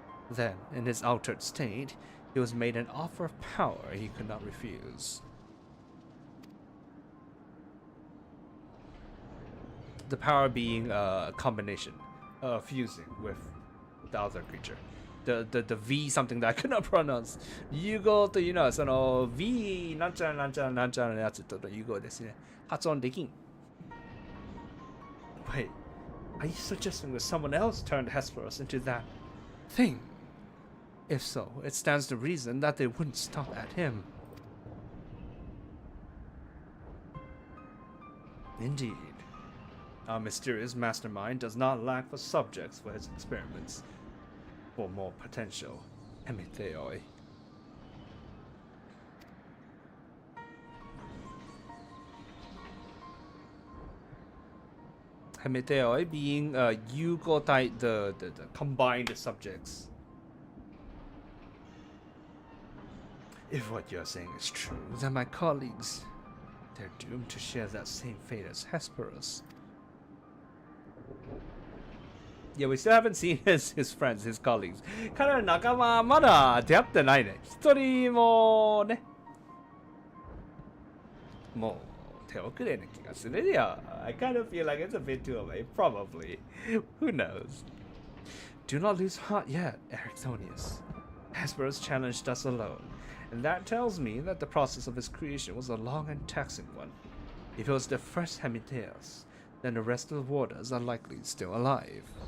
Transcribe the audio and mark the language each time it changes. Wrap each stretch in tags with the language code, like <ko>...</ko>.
<en>Then, in his altered state, he was made an offer of power he could not refuse. The power being a combination, fusing with the other creature. The V something that I could not pronounce.</en> <ja>融合というのはその V なんちゃらなんちゃらなんちゃらのやつとの融合ですね。発音できん。</ja> <en>Wait, are you suggesting that someone else turned Hesperus into that thing? If so, it stands to reason that they wouldn't stop at him. Indeed. Our mysterious mastermind does not lack for subjects for his experiments. For more potential Hemitheoi. Hemitheoi being Yugotai, the combined subjects. If what you're saying is true, then my colleagues, they're doomed to share that same fate as Hesperus. Yeah, we still haven't seen his friends, his colleagues.</en> <ja>彼らの仲間はまだ出会ってないね。一人もね。もう手遅れな気がするよ。</ja> <en>I kind of feel like it's a bit too late. Probably. Who knows? Do not lose heart yet, Ericthonius. Hesperus challenged us alone, and that tells me that the process of his creation was a long and taxing one. If it was the first Hemitheos, then the rest of the warders are likely still alive.</en>